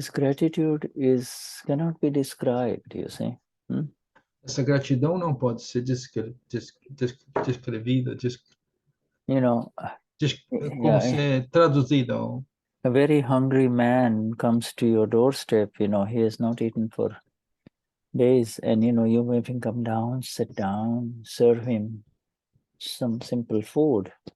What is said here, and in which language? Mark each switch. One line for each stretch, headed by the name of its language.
English: This gratitude cannot be described, you see.
Portuguese: Essa gratidão não pode ser descrevida,
English: you know,
Portuguese: como ser traduzida.
English: A very hungry man comes to your doorstep, he has not eaten for days, and you make him come down, sit down, serve him some simple food.